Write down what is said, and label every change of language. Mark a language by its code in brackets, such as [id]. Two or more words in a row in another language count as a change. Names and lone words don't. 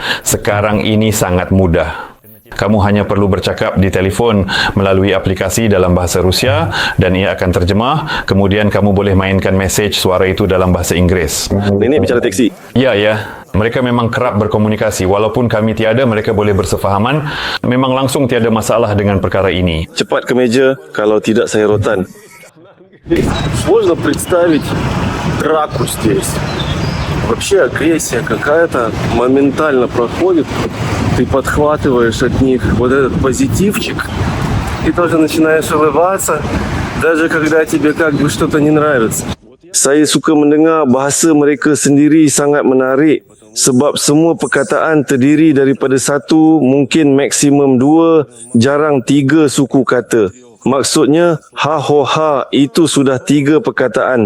[ms] Sekarang ini sangat mudah. Kamu hanya perlu bercakap di telefon melalui aplikasi dalam bahasa Rusia dan ia akan terjemah. Kemudian kamu boleh mainkan mesej suara itu dalam bahasa Inggeris. Nenek bicara teksi? Ya. Mereka memang kerap berkomunikasi. Walaupun kami tiada, mereka boleh bersefahaman. Memang langsung tiada masalah dengan perkara ini. Cepat ke meja, kalau tidak saya rotan. [ru] Сложно представить драку здесь. Вообще агрессия какая-то моментально проходит. Ты подхватываешь от них вот этот позитивчик и тоже начинаешь улыбаться. Даже когда тебе как бы что-то не нравится. [ms] Saya suka mendengar bahasa mereka sendiri sangat menarik sebab semua perkataan terdiri daripada satu, mungkin maksimum dua, jarang tiga suku kata. Maksudnya, ha ho ha itu sudah tiga perkataan.